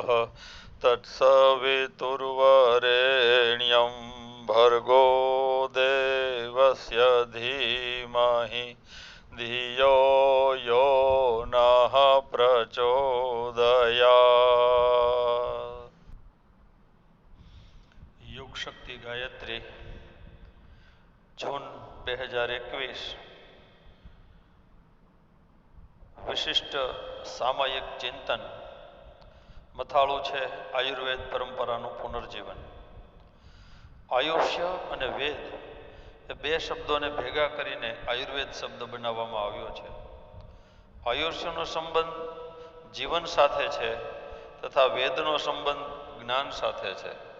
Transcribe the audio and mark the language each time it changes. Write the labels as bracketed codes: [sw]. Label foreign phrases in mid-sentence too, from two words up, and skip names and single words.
[sa] तत्सवितुर्वरेण्यं भर्गो देवस्य धीमहि धियो यो नः प्रचोदयात्। [gu] युग शक्ति गायत्री जून 2021 વિશિષ્ટ સામયિક ચિંતન मथाळું છે આયુર્વેદ પરંપરાનું પુનર્જીવન। આયુષ્ય અને વેદ એ બે શબ્દોને ભેગા કરીને આયુર્વેદ શબ્દ બનાવવામાં આવ્યો છે। આયુષ્યનો સંબંધ જીવન સાથે છે તથા વેદનો સંબંધ જ્ઞાન સાથે છે।